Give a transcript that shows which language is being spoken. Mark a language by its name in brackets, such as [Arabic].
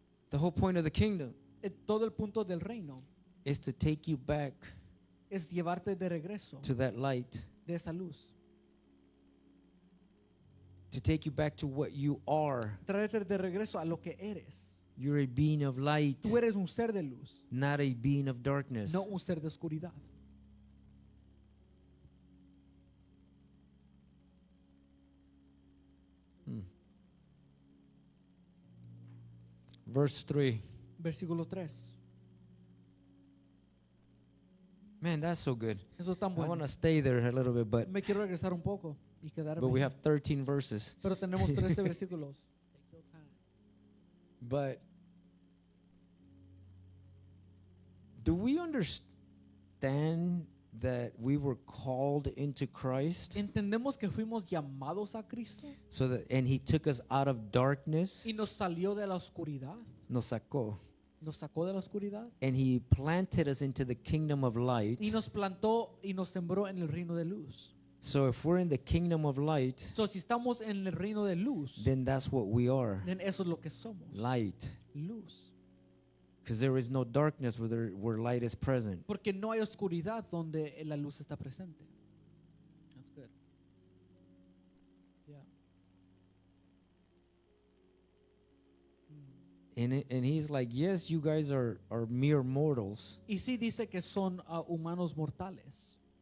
[English] The whole point of the kingdom [Spanish] Todo el punto del reino [English] is to take you back [Spanish] es llevarte de regreso [English] to that light, [Spanish] de esa luz. [English] to take you back to what you are. [Spanish] Traerte de regreso a lo que eres. [English] You're a being of light, [Spanish] Tú eres un ser de luz, [English] not a being of darkness. [Spanish] no un ser de oscuridad. [English] Verse 3. [Spanish] Versículo 3. [English] Man, that's so good. [Spanish] Eso es tan [English] I [Spanish] bueno. [English] want to stay there a little bit, but [Spanish] Me quiero regresar un poco y quedarme. [English] we [Spanish] ahí. [English] have 13 verses. [Spanish] Pero tenemos 13 versículos. [English] But do we understand that we were called into Christ [Spanish] Entendemos que fuimos llamados a Cristo [English] so that and he took us out of darkness, [Spanish] y nos salió de la oscuridad, nos sacó, nos sacó de la oscuridad [English] and he planted us into the kingdom of light. [Spanish] y nos plantó y nos sembró en el reino de luz. [English] So if we're in the kingdom of light, [Spanish] Entonces, si estamos en el reino de luz, [English] then that's what we are. [Spanish] then eso es lo que somos. [English] Light. [Spanish] Luz. [English] Because there is no darkness where light is present. [Spanish] Porque no hay oscuridad donde la luz está presente. [English] That's good. Yeah. And he's like, yes, you guys are mere mortals, [Spanish] Y sí dice que son humanos mortales,